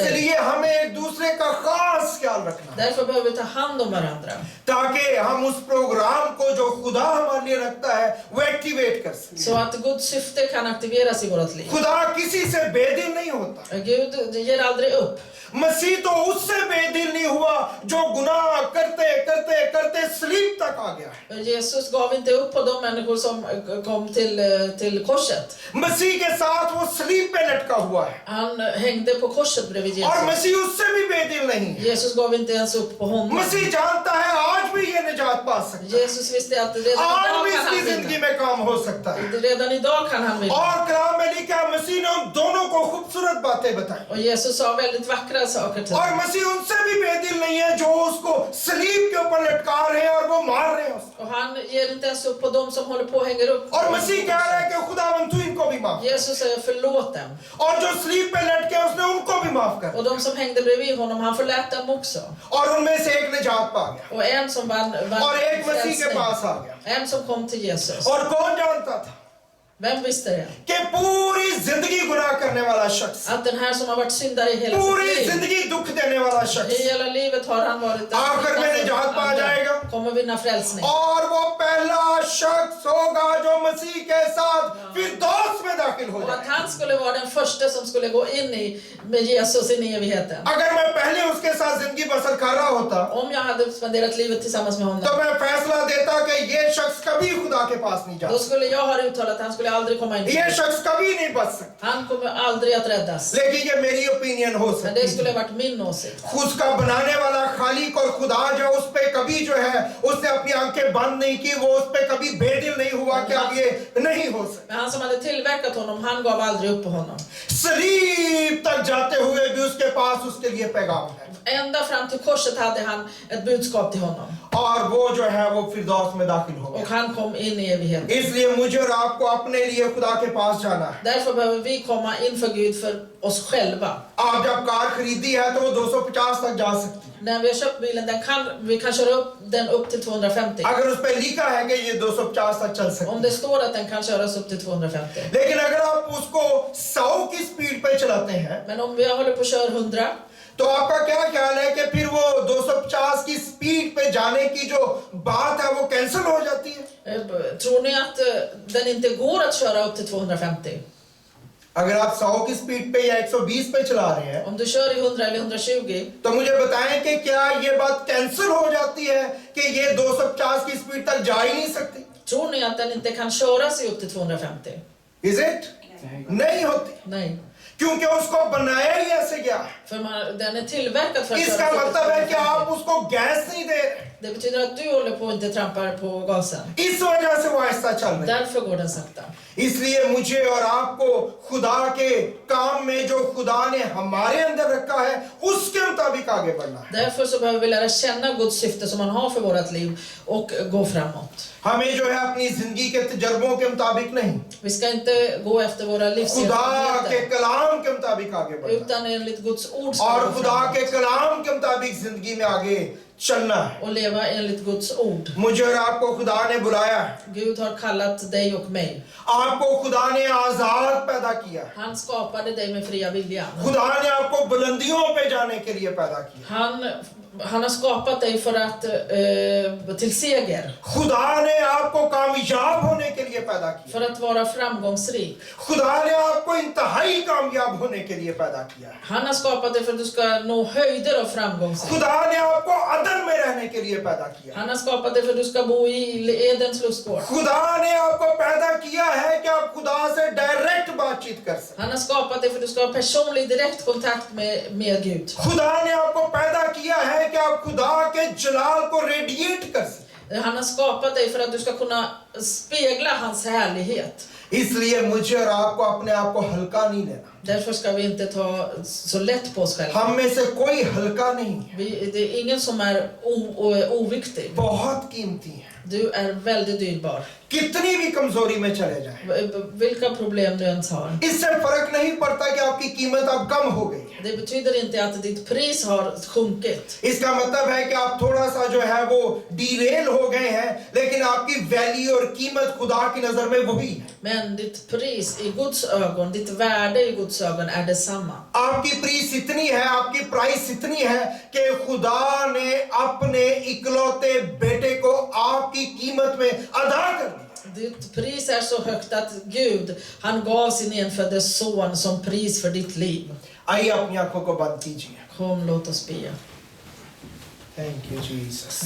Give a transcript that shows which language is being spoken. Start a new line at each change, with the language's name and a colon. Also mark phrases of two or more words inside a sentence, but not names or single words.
Urdu: اس لیے ہمیں ایک دوسرے کا خاص خیال رکھنا ہے,
Swedish: Därför behöver vi ta hand om varandra.
Urdu: تاکہ ہم اس پروگرام کو جو خدا ہمارے لیے رکھتا ہے وہ ایکٹیویٹ کر سکیں.
Swedish: Så att Guds syfte kan aktiveras i vårt liv.
Urdu: خدا کسی سے بےدل نہیں ہوتا.
Swedish: Gud ger aldrig upp.
Urdu: مسیح تو اس سے بےدل نہیں ہوا جو گناہ کرتے کرتے کرتے صلیب تک آ گیا ہے.
Swedish: Jesus gav inte upp på de människor som kom till korset.
Urdu: مسیح کے ساتھ وہ صلیب پہ لٹکا ہوا ہے
Swedish: Han hängde på korset bredvid
Urdu: और
Swedish: Jesus.
Urdu: مسیح اس سے بھی بےدل نہیں ہے.
Swedish: Jesus gav inte ens upp på honom.
Urdu: مسیح جانتا ہے آج بھی یہ نجات پا سکتا ہے,
Swedish: Jesus visste att redan
Urdu: आज
Swedish: idag
Urdu: भी
Swedish: kan
Urdu: इसकी
Swedish: han
Urdu: जिंदगी
Swedish: vinna.
Urdu: میں کام ہو سکتا ہے.
Swedish: Redan idag kan han vinna.
Urdu: اور کلام میں لکھا ہے مسیح نے ان دونوں کو خوبصورت باتیں بتائی
Swedish: Och Jesus sa väldigt vackra saker till
Urdu: और
Swedish: honom.
Urdu: مسیح ان سے بھی بےدل نہیں ہے جو اس کو صلیب کے اوپر لٹکا رہے ہیں اور وہ مار رہے ہیں اس کو.
Swedish: Och han ger inte ens upp på dem som håller på och hänger upp.
Urdu: اور مسیح کہہ رہا ہے کہ خداوند تو ان کو بھی معاف,
Swedish: Jesus säger förlåt dem.
Urdu: اور جو صلیب پہ لٹکے اس نے ان کو بھی معاف کر,
Swedish: Och de som hängde bredvid honom, han förlät dem också.
Urdu: اور ان میں سے ایک نجات پا گیا
Swedish: Och en som vann
Urdu: اور ایک مسیح کے
Swedish: frälsning.
Urdu: پاس آ گیا.
Swedish: En som kom till Jesus.
Urdu: اور کون جانتا تھا
Swedish: Vem visste det?
Urdu: کہ پوری زندگی گناہ کرنے والا شخص,
Swedish: Att den här som har varit syndare i hela
Urdu: पूरी
Swedish: sitt liv,
Urdu: زندگی دکھ دینے والا شخص
Swedish: i hela livet har han varit
Urdu: آخر میں نجات پا جائے گا
Swedish: kommer vinna frälsning.
Urdu: اور وہ پہلا شخص ہوگا جو مسیح کے ساتھ فردوس میں داخل ہو
Swedish: Och att
Urdu: जाए।
Swedish: han skulle vara den första som skulle gå in med Jesus in i evigheten.
Urdu: اگر میں پہلے اس کے ساتھ زندگی بسر کر رہا ہوتا
Swedish: Om jag hade spenderat livet tillsammans med
Urdu: तो
Swedish: honom,
Urdu: میں فیصلہ دیتا کہ یہ شخص کبھی خدا کے پاس نہیں
Swedish: då
Urdu: जाता,
Swedish: skulle jag ha uttalat att han skulle aldrig komma in.
Urdu: یہ شخص کبھی نہیں بچ سکتا.
Swedish: Han kommer aldrig att räddas.
Urdu: لیکن یہ میری اوپینین ہو
Swedish: Men
Urdu: सकती
Swedish: det
Urdu: है।
Swedish: skulle ha varit min åsikt.
Urdu: خود کا بنانے والا خالق اور خدا جو اس پہ کبھی جو ہے اس نے اپنی آنکھیں بند نہیں کی، وہ اس پہ کبھی بےدل نہیں ہوا کہ اب یہ نہیں ہو سکتا.
Swedish: Men han som hade tillverkat honom, han gav aldrig upp på honom.
Urdu: صلیب تک جاتے ہوئے بھی اس کے پاس اس کے لیے پیغام ہے
Swedish: Ända fram till korset hade han ett budskap till honom.
Urdu: اور وہ جو ہے وہ فردوس میں داخل ہو
Swedish: Och
Urdu: गया।
Swedish: han kom in i evigheten.
Urdu: اس لیے مجھے اور آپ کو اپنے لیے خدا کے پاس جانا ہے.
Swedish: Därför behöver vi komma inför Gud för oss själva.
Urdu: آپ جب کار خریدی ہے تو وہ 250 تک جا سکتی ہے.
Swedish: När vi har köpt bilen, vi kan köra upp den upp till 250.
Urdu: اگر اس پہ لکھا ہے کہ یہ 250 تک چل سکتی
Swedish: Om
Urdu: है,
Swedish: det står att den kan köras upp till 250.
Urdu: لیکن اگر آپ اس کو 100 کی سپیڈ پہ چلاتے ہیں
Swedish: Men om vi håller på att köra 100,
Urdu: تو آپ کا کیا خیال ہے کہ پھر وہ 250 کی سپیڈ پہ جانے کی جو بات ہے وہ کینسل ہو جاتی ہے?
Swedish: tror ni att den inte går att köra upp till 250?
Urdu: اگر آپ 100 کی سپیڈ پہ یا 120 پہ چلا رہے ہیں
Swedish: Om du kör i 100 eller 120,
Urdu: تو مجھے بتائیں کہ کیا یہ بات کینسل ہو جاتی ہے کہ یہ 250 کی سپیڈ تک جا ہی نہیں سکتی?
Swedish: tror ni att den inte kan köra sig upp till 250?
English: is it?
Urdu: نہیں ہوتی,
Swedish: Nej.
Urdu: کیونکہ اس کو بنایا ہی ایسے گیا.
Swedish: För den är tillverkad för att
Urdu: इसका
Swedish: köra upp
Urdu: مطلب ہے
Swedish: till
Urdu: کہ آپ
Swedish: 250.
Urdu: اس کو گیس نہیں دے رہے,
Swedish: Det betyder att du håller på och inte trampar på gasen.
Urdu: اس وجہ سے وہ آہستہ چل رہی ہے.
Swedish: Därför går den sakta.
Urdu: اس لیے مجھے اور آپ کو خدا کے کام میں جو خدا نے ہمارے اندر رکھا ہے اس کے مطابق آگے بڑھنا ہے.
Swedish: Därför så behöver vi lära känna Guds syfte som han har för vårt liv och gå framåt.
Urdu: ہمیں جو ہے اپنی زندگی کے تجربوں کے مطابق نہیں,
Swedish: Vi ska inte gå efter våra
Urdu: خدا کے
Swedish: livserfarenheter.
Urdu: کلام کے مطابق مطابق آگے بڑھنا
Swedish: utan enligt Guds ord ska
Urdu: और
Swedish: vi gå
Urdu: खुदा
Swedish: framåt
Urdu: کے کلام کے مطابق زندگی میں آگے چلنا ہے.
Swedish: och leva enligt Guds ord.
Urdu: مجھے اور آپ کو خدا نے بلایا ہے,
Swedish: Gud har kallat dig och mig.
Urdu: آپ کو خدا نے آزاد پیدا کیا ہے.
Swedish: Han skapade dig med fria viljan.
Urdu: خدا نے آپ کو بلندیوں پہ جانے کے لیے پیدا کیا.
Swedish: Han har skapat dig för att till seger,
Urdu: خدا نے آپ کو کامیاب ہونے کے لیے پیدا کیا.
Swedish: för att vara framgångsrik.
Urdu: خدا نے آپ کو انتہائی کامیاب ہونے کے لیے پیدا کیا ہے.
Swedish: Han har skapat dig för att du ska nå höjder av framgångsrik.
Urdu: خدا نے آپ کو عدن میں رہنے کے لیے پیدا کیا.
Swedish: Han har skapat dig för att du ska bo i Edens lustgård.
Urdu: خدا نے آپ کو پیدا کیا ہے کہ آپ خدا سے ڈائریکٹ بات چیت کر سکیں.
Swedish: Han har skapat dig för att du ska ha personlig direkt kontakt med Gud.
Urdu: خدا نے آپ کو پیدا کیا ہے کہ آپ خدا کے جلال کو ریڈیئیٹ کر سکیں.
Swedish: Han har skapat dig för att du ska kunna spegla hans härlighet.
Urdu: اس لیے مجھے اور آپ کو اپنے آپ کو ہلکا نہیں لینا.
Swedish: Därför ska vi inte ta så lätt på oss själva.
Urdu: ہم میں سے کوئی ہلکا نہیں ہے,
Swedish: Det är ingen som är oviktig.
Urdu: بہت قیمتی ہے.
Swedish: Du är väldigt dyrbar.
Urdu: کتنی بھی کمزوری میں چلے جائیں,
Swedish: Vilka problem du ens har.
Urdu: اس سے فرق نہیں پڑتا کہ آپ کی قیمت اب کم ہو گئی ہے.
Swedish: Det betyder inte att ditt pris har sjunkit.
Urdu: اس کا مطلب ہے کہ آپ تھوڑا سا جو ہے وہ ڈیریل ہو گئے ہیں، لیکن آپ کی ویلیو اور قیمت خدا کی نظر میں وہی ہے.
Swedish: Men ditt pris i Guds ögon, ditt värde i Guds ögon är detsamma.
Urdu: آپ کی پریس اتنی ہے، آپ کی پرائس اتنی ہے کہ خدا نے اپنے اکلوتے بیٹے کو آپ کی قیمت میں ادا کر دیا.
Swedish: Ditt pris är så högt att Gud, han gav sin enfödde son som pris för ditt liv.
Urdu: آئیے اپنی آنکھوں کو بند کیجیے.
Swedish: Kom, låt oss be.
English: thank you Jesus.